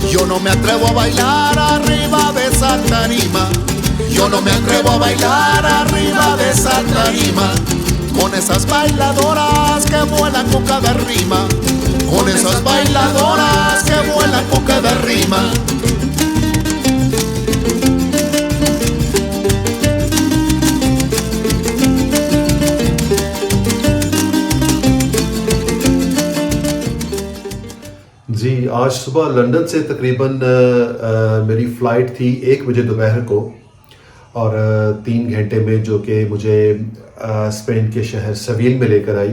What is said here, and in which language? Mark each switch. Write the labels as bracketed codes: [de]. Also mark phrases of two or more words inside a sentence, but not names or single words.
[es] no me atrevo a bailar arriba de esa tarima. Yo no me atrevo a bailar arriba de esa tarima. Con esas bailadoras que vuelan con cada rima. Con esas bailadoras que vuelan con cada rima. [ur] جی، آج صبح لندن سے تقریباً میری فلائٹ تھی 1 بجے دوپہر کو، اور 3 گھنٹے میں جو کہ مجھے اسپین کے شہر سیویل میں لے کر آئی.